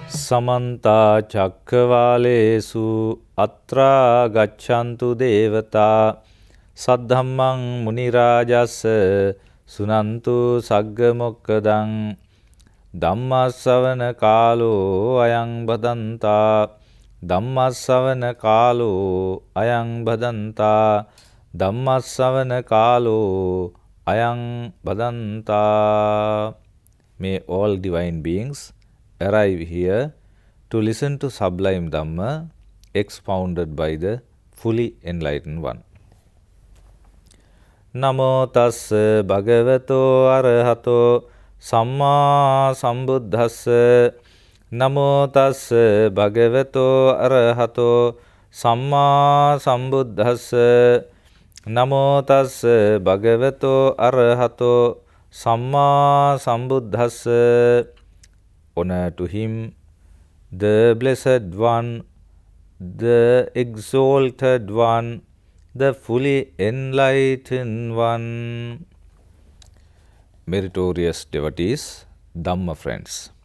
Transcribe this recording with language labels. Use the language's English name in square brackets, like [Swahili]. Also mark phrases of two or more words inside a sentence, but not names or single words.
[Pali] समन्ता चक्रवालेषु अत्रा गच्छन्तु देवता सद्धम्मं मुनिराजस्य सुनन्तु सग्गमोक्खदं ධම්මස්සවන කාලෝ අයං බදන්තා ධම්මස්සවන කාලෝ අයං බදන්තා ධම්මස්සවන කාලෝ අයං බදන්තා. [English] May all divine beings arrive here to listen to sublime Dhamma expounded by the fully enlightened one. [Pali] Namo tassa bhagavato arahato සම්මා සම්බුද්දස්ස. නමෝ තස්ස භගවතෝ අරහතෝ සම්මා සම්බුද්දස්ස. නමෝ තස්ස භගවතෝ අරහතෝ සම්මා සම්බුද්දස්ස. [English] Honor to him, the blessed one, the exalted one, the fully enlightened one. Meritorious devotees, Dhamma friends.